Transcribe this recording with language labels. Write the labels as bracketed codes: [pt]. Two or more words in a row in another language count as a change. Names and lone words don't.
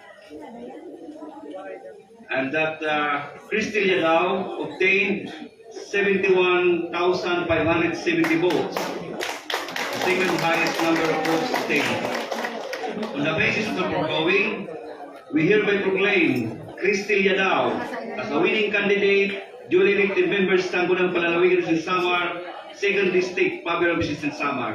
[en] And that Cristel Yadao obtained 71,570 votes, the second highest number of votes obtained. On the basis of the foregoing, we hereby proclaim Cristel Yadao as a winning candidate, duly elected members Sangguniang Palalawigan in Samar, 2nd District, Pablo Business in Samar.